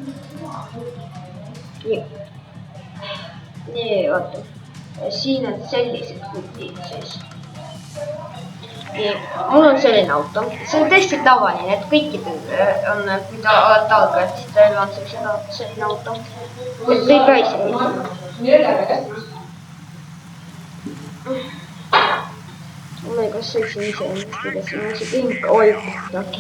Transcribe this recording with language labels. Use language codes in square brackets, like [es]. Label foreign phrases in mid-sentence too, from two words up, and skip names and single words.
[et] nii, vaata. siin on sellised putid siis. nii, mul on selline auto. see on tõesti tavaline, et kõikidel on, kui te olete algajad, siis teil on selline auto. et ei pea ise ehitama. [en] oh my god, [et] see on ise, kuidas see on see pink. oi, okei.